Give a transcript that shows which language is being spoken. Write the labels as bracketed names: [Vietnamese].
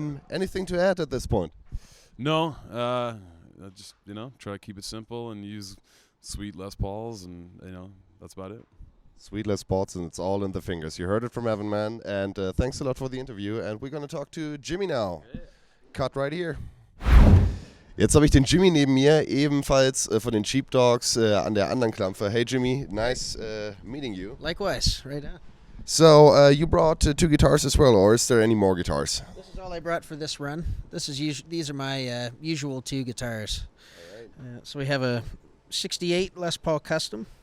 [English] Anything to add at this point? No, I just try to keep it simple and use sweet Les Pauls, and that's about it. Sweet Les Pauls, and it's all in the fingers. You heard it from Evan, man. And thanks a lot for the interview. And we're gonna talk to Jimmy now. Yeah. Cut right here. [German] Jetzt habe ich den Jimmy neben mir, ebenfalls von den Sheepdogs an der anderen Klampfe. [English] Hey Jimmy, nice meeting you. Likewise, right on. So you brought two guitars as well, or is there any more guitars? This is all I brought for this run. These are my usual two guitars. All right. So we have a '68 Les Paul Custom.